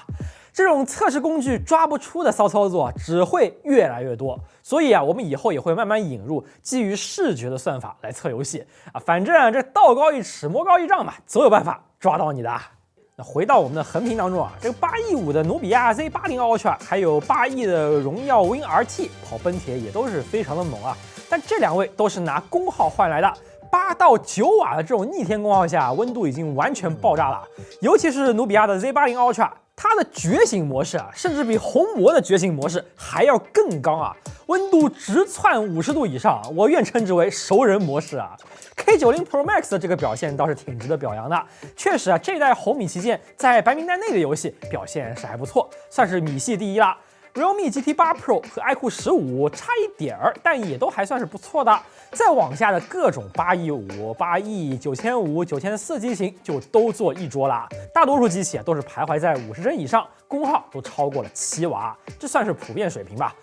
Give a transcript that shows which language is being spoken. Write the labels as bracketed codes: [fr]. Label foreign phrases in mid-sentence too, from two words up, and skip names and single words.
[zh] 這種測試工具抓不出的騷操作只會越來越多，所以啊，我們以後也會慢慢引入基於視覺的算法來測遊戲啊。反正這道高一尺，魔高一丈嘛，總有辦法抓到你的。那回到我們的橫屏當中啊，這個8億5的努比亞 Z80 Ultra， 還有8億的榮耀 Win RT 跑奔鐵也都是非常的猛啊。但這兩位都是拿功耗換來的。8到9瓦的這種逆天功耗下，溫度已經完全爆炸了。尤其是努比亞的 Z80 Ultra。它的覺醒模式啊，甚至比紅魔的覺醒模式還要更高啊，溫度直竄50度以上，我願稱之為熟人模式啊。K90 Pro Max 的這個表現倒是挺值得表揚的，確實啊，這代紅米旗艦在白名單內的遊戲表現是還不錯，算是米系第一啦。Realme GT8 Pro 和愛酷15差一點兒，但也都還算是不錯的。再往下的各種8億5、8億、9500、9400機型就都做一桌了。大多數機器都是徘徊在50幀以上，功耗都超過了7瓦，這算是普遍水平吧。